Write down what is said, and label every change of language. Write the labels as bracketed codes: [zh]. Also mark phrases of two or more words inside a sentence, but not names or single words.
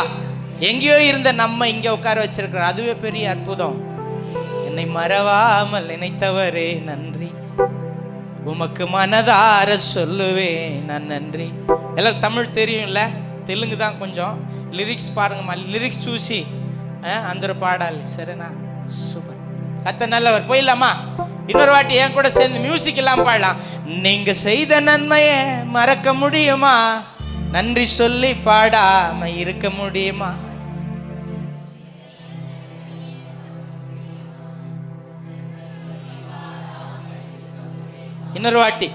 [ta] எங்கேயோ இருந்த நம்ம இங்கே உட்கார வச்சிருக்கிறார், அதுவே பெரிய அற்புதம். என்னை மறவாமல் நினைத்தவரே நன்றி, உமக்கு மனதார சொல்லுவேன் நான் நன்றி. எல்லாம் தமிழ் தெரியும்ல, தெலுங்கு தான் கொஞ்சம். லிரிக்ஸ் பாருங்கம்மா, [te] லிரிக்ஸ் చూసి అందరూ పాడాలి. సరేనా? [ta] சூப்பர். கத்த நல்லவர். போயிடலாமா? இன்னொரு வாட்டி என் கூட சேர்ந்து மியூசிக் எல்லாம் பாடலாம். நீங்க செய்த நன்மையை மறக்க முடியுமா? நன்றி சொல்லி பாடாம இருக்க முடியுமா? இன்னொரு வாட்டி.